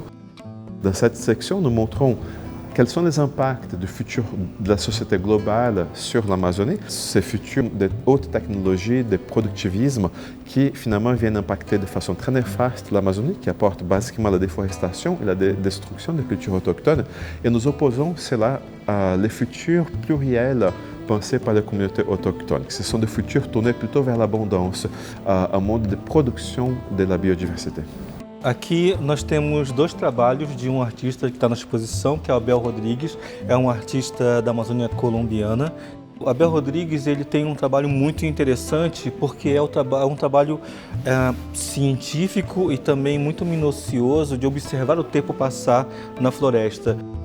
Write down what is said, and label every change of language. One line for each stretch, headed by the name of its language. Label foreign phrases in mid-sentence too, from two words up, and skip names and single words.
French: Dans cette section, nous montrons quels sont les impacts du futur de la société globale sur l'Amazonie, ces futurs de haute technologie, de productivisme qui finalement viennent impacter de façon très néfaste l'Amazonie, qui apporte basiquement la déforestation et la destruction des cultures autochtones. Et nous opposons cela à les futurs pluriels pensés par les communautés autochtones. Ce sont des futurs tournés plutôt vers l'abondance, un monde de production de la biodiversité.
Portuguese: Aqui nós temos dois trabalhos de um artista que está na exposição, que é o Abel Rodrigues, é um artista da Amazônia colombiana. O Abel Rodrigues ele tem um trabalho muito interessante porque é um trabalho científico e também muito minucioso de observar o tempo passar na floresta.